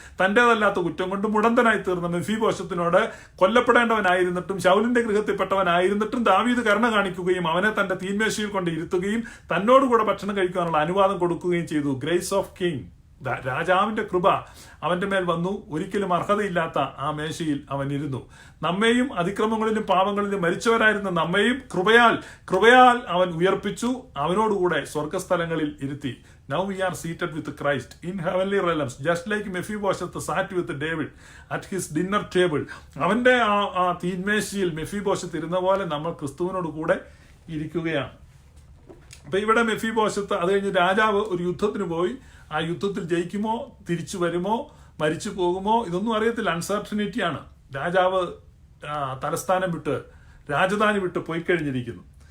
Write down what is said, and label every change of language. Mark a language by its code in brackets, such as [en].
[ml] തന്റേതല്ലാത്ത കുറ്റം കൊണ്ട് മുടന്തനായി തീർന്ന മെഫീബോശത്തിനോട് കൊല്ലപ്പെടേണ്ടവനായിരുന്നിട്ടും ശൗലിന്റെ ഗൃഹത്തിൽപ്പെട്ടവനായിരുന്നിട്ടും ദാവീദ് കരുണ കാണിക്കുകയും അവനെ തന്റെ തീന്മേശയിൽ കൊണ്ട് ഇരുത്തുകയും തന്നോടുകൂടെ ഭക്ഷണം കഴിക്കാനുള്ള അനുവാദം കൊടുക്കുകയും ചെയ്തു. ഗ്രേസ് ഓഫ് കിങ്, രാജാവിന്റെ കൃപ അവന്റെ മേൽ വന്നു. ഒരിക്കലും അർഹതയില്ലാത്ത ആ മേശയിൽ അവൻ ഇരുന്നു. നമ്മെയും അതിക്രമങ്ങളിലും പാപങ്ങളിലും മരിച്ചവരായിരുന്ന നമ്മെയും കൃപയാൽ അവൻ ഉയർപ്പിച്ചു. അവനോടുകൂടെ സ്വർഗസ്ഥലങ്ങളിൽ ഇരുത്തി. [en] Now we are seated with Christ in heavenly realms, just like Mephibosheth sat with David at his dinner table. [ml] അവന്റെ ആ തീന്മേശയിൽ മെഫീബോശത്ത് ഇരുന്ന പോലെ നമ്മൾ ക്രിസ്തുവിനോട് കൂടെ ഇരിക്കുകയാണ്. അപ്പൊ ഇവിടെ മെഫീബോശത്ത്, അത് കഴിഞ്ഞ് രാജാവ് ഒരു യുദ്ധത്തിന് പോയി. ആ യുദ്ധത്തിൽ ജയിക്കുമോ, തിരിച്ചു വരുമോ, മരിച്ചു പോകുമോ, ഇതൊന്നും അറിയത്തില്ല. അൺസർട്ടനിറ്റിയാണ്. രാജാവ് തലസ്ഥാനം വിട്ട്, രാജധാനി വിട്ട് പോയി കഴിഞ്ഞിരിക്കുന്നു.